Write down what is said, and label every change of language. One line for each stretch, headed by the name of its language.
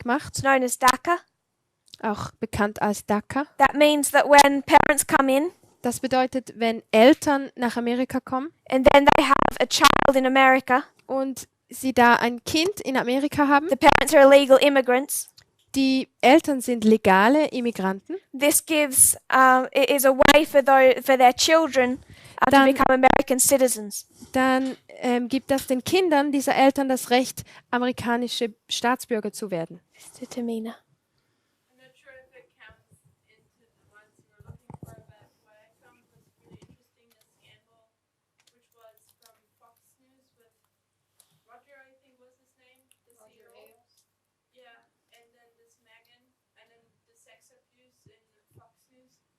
English: It's
German: macht,
English: known as DACA.
German: auch bekannt als DACA.
English: That means that when parents come in
German: Das bedeutet, wenn Eltern nach Amerika kommen
English: and then they have a child in America,
German: und sie da ein Kind in Amerika haben,
English: the parents are illegal immigrants.
German: die Eltern sind legale Immigranten,
English: This gives it is a way for their children to
German: Dann-
English: become American citizens.
German: dann gibt das den Kindern dieser Eltern das Recht, amerikanische Staatsbürger zu werden.
English: Mr. Tamina. I'm not sure if it counts into the ones you were looking for, but what I found was really interesting, the scandal, which was from Fox News with Roger, I think was his name, the CEO. Yeah, and then this Megan, and then the sex abuse in Fox News.